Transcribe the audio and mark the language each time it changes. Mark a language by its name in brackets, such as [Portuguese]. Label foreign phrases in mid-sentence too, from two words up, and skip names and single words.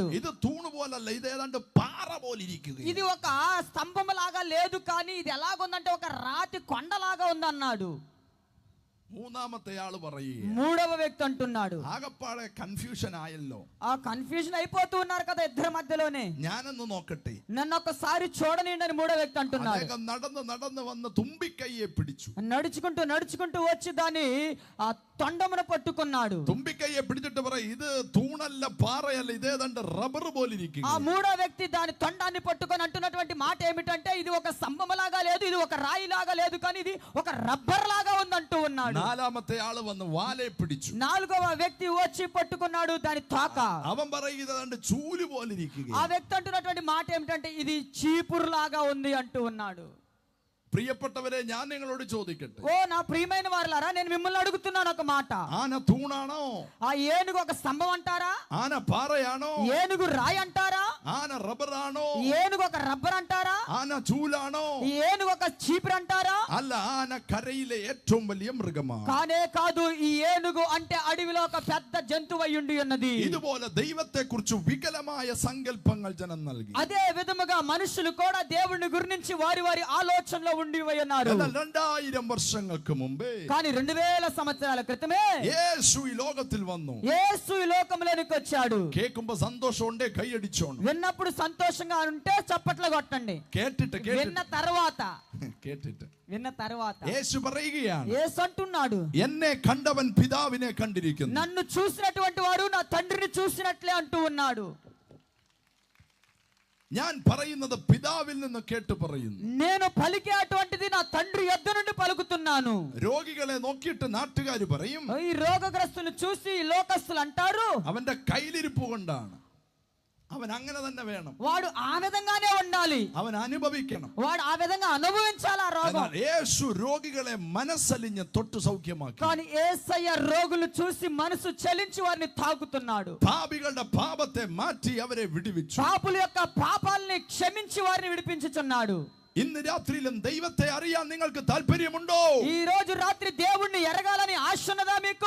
[Malayalam] ഇത് തൂണ് പോലല്ല, ഇത് ഏതാണ്ട് പാറ പോലെ ഇരിക്കുക. [Telugu] ఇది ఒక స్తంభము లాగా లేదు, కానీ ఇది ఎలాగుందంటే ఒక రాతి కొండలాగా ఉందన్నాడు. [Malayalam] മൂന്നാമത്തെ ആള് പറയുക, [Telugu] మూడవ వ్యక్తి అంటున్నాడు, [Malayalam] ആകപ്പാടെ കൺഫ്യൂഷൻ ആയല്ലോ. [Telugu] ఆ కన్ఫ్యూజన్ అయిపోతూ ఉన్నారు కదా ఇద్దరి మధ్యలోనే. [Malayalam] ഞാനൊന്ന് നോക്കട്ടെ, [Telugu] నన్ను ఒకసారి చూడనిండి అని మూడో వ్యక్తి అంటున్నాడు. [Malayalam] അദ്ദേഹം നടന്ന് നടന്ന് വന്ന് തുമ്പിക്കൈയെ പിടിച്ചു. [Telugu] నడుచుకుంటూ నడుచుకుంటూ వచ్చి దాన్ని ఆ తొండమును పట్టుకున్నాడు. [Malayalam] തുമ്പിക്കൈയെ പിടിച്ചിട്ട് പറയും, ഇത് തൂണല്ല പാറയല്ല, ഇതേതാണ്ട് റബ്ബർ പോലെ ഇരിക്കുക. [Telugu] ఆ మూడో వ్యక్తి దాని తొండాన్ని పట్టుకొని అంటున్నటువంటి మాట ఏమిటంటే, ఇది ఒక స్తంభంలాగా లేదు, ఇది ఒక రాయి లాగా లేదు, కానీ ఇది ఒక రబ్బర్ లాగా ఉందంటూ ఉన్నాడు. [Malayalam] നാലാമത്തെ ആള് വന്ന് വാലെ പിടിച്ചു. [Telugu] నాలుగవ వ్యక్తి వచ్చి పట్టుకున్నాడు దాని తాక. [Malayalam] അവൻ പറയുന്നത് ചൂല് പോലെ ഇരിക്കുക. [Telugu] ఆ వ్యక్తి అంటున్నటువంటి మాట ఏమిటంటే, ఇది చీపురు లాగా ఉంది అంటూ ఉన్నాడు. [Malayalam] പ്രിയപ്പെട്ടവരെ, ഞാൻ നിങ്ങളോട് ചോദിക്കട്ടെ, [Telugu] ఓ నా ప్రియమైన వారలారా, నేను మిమ్మల్ని అడుగుతున్నాను ఒక మాట. [Malayalam] ആന തൂണാണോ? [Telugu] ఆ ఏనుగు ఒక స్తంభం అంటారా? [Malayalam] ആന പാറയാണോ? [Telugu] ఏనుగు రాయి అంటారా? [Malayalam] ആന റബ്ബറാണോ? [Telugu] ఏనుగు ఒక రబ్బర్ అంటారా? [Malayalam] ആന ചൂലാണോ? [Telugu] ఏనుగు ఒక చీపురు అంటారా? [Malayalam] അല്ല, ആന കരയിലെ ഏറ്റവും വലിയ മൃഗമാണ്. [Telugu] కానే కాదు, ఈ ఏనుగు అంటే అడవిలో ఒక పెద్ద జంతువు అయి ఉండి ఉన్నది. [Malayalam] ഇതുപോലെ ദൈവത്തെ കുറിച്ച് വികലമായ സങ്കല്പങ്ങൾ ജനം നൽകി. [Telugu] అదే విధముగా మనుషులు కూడా దేవుని గురించి వారి వారి ఆలోచనలో ఉండి ఉన్నారు. [Malayalam] എന്നാൽ 2000 വർഷങ്ങൾക്ക് മുമ്പേ, [Telugu] కానీ 2000 సంవత్సరాల క్రితమే [Malayalam] യേശു ഈ ലോകത്തിൽ വന്നു. [Telugu] యేసు ఈ లోకంలోనికి వచ్చాడు. [Malayalam] കേൾക്കുമ്പോ സന്തോഷമുണ്ടേ കൈയടിച്ചോണം. [Telugu] విన్నప్పుడు సంతోషంగా ఉంటే చప్పట్లు కొట్టండి. [Malayalam] കേട്ടിട്ട് [Telugu] విన్న తర్వాత [Malayalam] കേട്ടിട്ട് യേശു പറയുകയാണ്, [Telugu] యేసు అంటున్నాడు, [Malayalam] എന്നെ കണ്ടവൻ പിതാവിനെ കണ്ടിരിക്കുന്നു. [Telugu] నన్ను చూసినటువంటి వాడు నా తండ్రిని చూసినట్లే అంటూ ఉన్నాడు. [Malayalam] ഞാൻ പറയുന്നത് പിതാവിൽ നിന്ന് കേട്ട് പറയുന്നു. [Telugu] నేను పలికే అటువంటిది నా తండ్రి యొద్ద నుండి పలుకుతున్నాను. [Malayalam] രോഗികളെ നോക്കിയിട്ട് നാട്ടുകാർ പറയും, [Telugu] ఈ రోగగ్రస్తులను చూసి లోకస్తులు అంటారు, [Malayalam] അവന്റെ കയ്യിലിരിപ്പ് കൊണ്ടാണ്, അവൻ അങ്ങനെ തന്നെ വേണം, [Telugu] వాడు ఆ విధంగానే ఉండాలి, [Malayalam] അവൻ അനുഭവിക്കണം. [Telugu] వాడు ఆ విధంగా అనుభవించాలి ఆ రోగం. [Malayalam] എന്നാൽ യേശു രോഗികളെ മനസ്സലിഞ്ഞ് തൊട്ട് സൗഖ്യമാക്കി. [Telugu] కానీ యేసయ్య రోగులు చూసి మనసు చలించి వారిని తాకుతున్నాడు. [Malayalam] പാപികളുടെ പാപത്തെ മാറ്റി അവരെ വിടുവിച്ചു. [Telugu] పాపుల యొక్క పాపాలని క్షమించి వారిని విడిపించుచున్నాడు. [Malayalam] ഇന്ന് രാത്രിയിലും ദൈവത്തെ അറിയാൻ നിങ്ങൾക്ക് താല്പര്യമുണ്ടോ? [Telugu] ఈ రోజు రాత్రి దేవుణ్ణి ఎరగాలని ఆశ ఉన్నదా మీకు?